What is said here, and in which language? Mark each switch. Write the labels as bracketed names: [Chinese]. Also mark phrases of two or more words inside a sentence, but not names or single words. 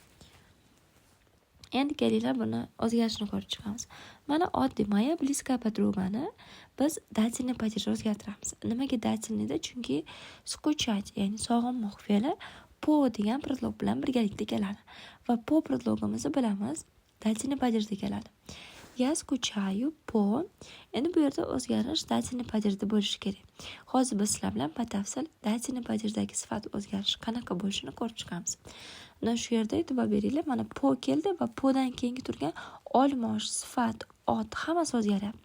[Uzbek] Endi kelinglar buni o'zgarishini ko'rib chiqamiz. Mana oddiy [Russian] моя близкая [Uzbek] podrugani biz [Russian] дательный падежга [Uzbek] o'zgartiramiz. Nimaga datilniyda? Chunki скучать, ya'ni sog'inmoq fe'li po degan predlog bilan birgalikda keladi. Va po predlogimizni bilamiz, [Russian] дательный падежда [Uzbek] keladi. [Russian] Я скучаю по. [Uzbek] Endi bu yerda o'zgarish [Russian] дательный падежда [Uzbek] bo'lishi kerak. Hozir biz sizlar bilan batafsil [Russian] дательный падеждаги [Uzbek] sifat o'zgarishi qanaqa bo'lishini ko'rib chiqamiz. Mana shu yerda e'tibor beringlar, mana po keldi va podan keyingi turgan olmosh, sifat, ot hammasi o'zgaryapti.